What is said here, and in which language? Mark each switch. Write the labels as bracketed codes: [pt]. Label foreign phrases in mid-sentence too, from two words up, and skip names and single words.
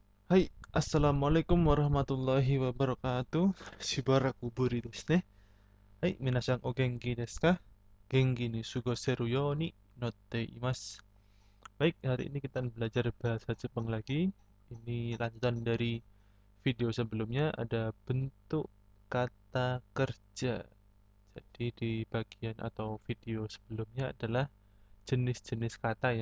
[ar] はい、 السلام عليكم ورحمة الله وبركاته. [ja] しばらくぶりですね。はい、皆さんお元気ですか? 元気に過ごせるように祈っています. [id] Baik, hari ini kita belajar bahasa Jepang lagi. Ini lanjutan dari video sebelumnya, ada bentuk kata kerja. Jadi di bagian atau video sebelumnya adalah jenis-jenis kata ya.